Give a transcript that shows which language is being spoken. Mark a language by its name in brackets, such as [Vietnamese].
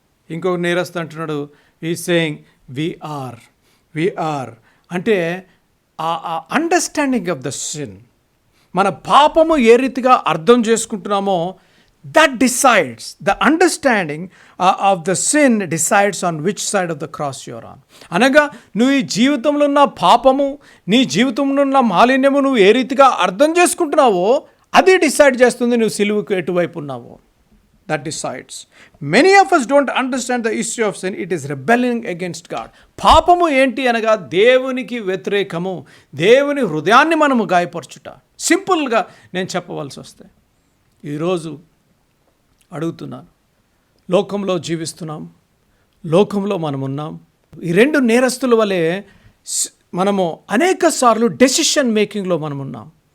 [Telugu] ఇంకో నేరస్తు అంటున్నాడు, ఈ [English] saying we are అంటే ఆ understanding of the sin, [Telugu] మన పాపము ఏ రీతిగా అర్థం చేసుకుంటున్నామో, [English] that decides, the understanding of the sin decides on which side of the cross you are on. [Telugu] అనగా నువ్వు ఈ జీవితంలో ఉన్న పాపము, నీ జీవితంలో ఉన్న మాలిన్యము నువ్వు ఏ రీతిగా అర్థం చేసుకుంటున్నావో అది డిసైడ్ చేస్తుంది నువ్వు సిలువకు ఎటువైపు ఉన్నావో. [English] That decides. Many of us don't understand the issue of sin. It is rebelling against God. [Telugu] పాపము ఏంటి అనగా దేవునికి వ్యతిరేకము, దేవుని హృదయాన్ని మనము గాయపరచుట. సింపుల్గా నేను చెప్పవలసి వస్తే, ఈరోజు అడుగుతున్నాను, లోకంలో జీవిస్తున్నాం, లోకంలో మనం ఉన్నాం. ఈ రెండు నేరస్తుల వలె మనము అనేక సార్లు డెసిషన్ మేకింగ్లో మనం ఉన్నాం.